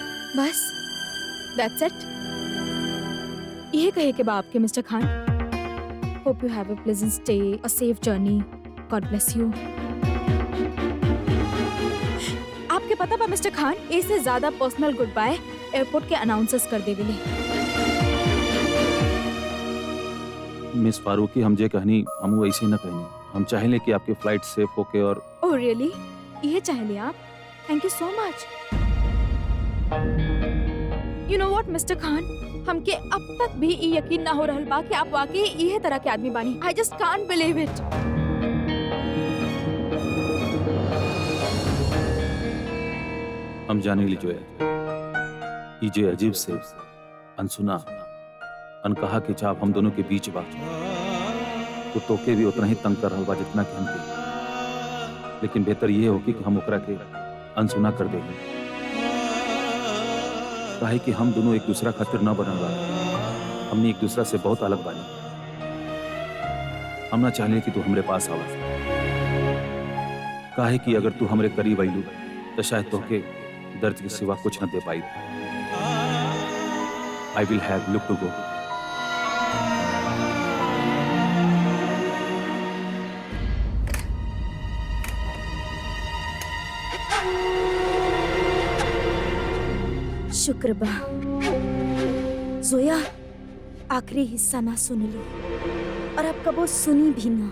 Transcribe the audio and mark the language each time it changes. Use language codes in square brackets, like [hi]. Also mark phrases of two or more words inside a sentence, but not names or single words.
[en] बस that's it. [bho] यही कहे के बा आपके मिस्टर खान। [en] hope you have a pleasant stay, a safe journey, God bless you. [bho] आपके पता बा मिस्टर खान, इससे ज्यादा [en] personal good bye [bho] एयरपोर्ट के अनाउंसर्स कर देवेले। मिस फारूकी, हम जे कहनी हम वैसे न कहनी। हम चाहेले कि आपकी फ्लाइट सेफ होके और [en] oh really? [bho] ये चाहेले आप? [en] thank you so much. you know what [bho] मिस्टर खान, हमके अब तक भी ये यकीन ना हो रहल बा कि आप वाकई इहे तरह के आदमी बानी। [en] I just can't believe it. [bho] हम जाने ली जो है ये जे अजीब से अनसुना अनकहा के चाप हम दोनों के बीच बा, तो तोके भी उतना ही तंग कर रहल बा जितना कि हमके। लेकिन बेहतर ये होगी कि हम ओकरा के अनसुना कर देंगे, काहे कि हम दोनों एक दूसरा खातिर न बनल बा। हमने एक दूसरा से बहुत अलग बानी। हम ना चाहले कि तू हमरे पास आवा, काहे कि अगर तू हमरे करीब आइलू तो शायद तोके दर्द के सिवा कुछ न दे पाई। [en] I will have look to go. [bho] शुक्र बा जोया आखिरी हिस्सा ना सुन ली, और अब कबो सुनी भी ना।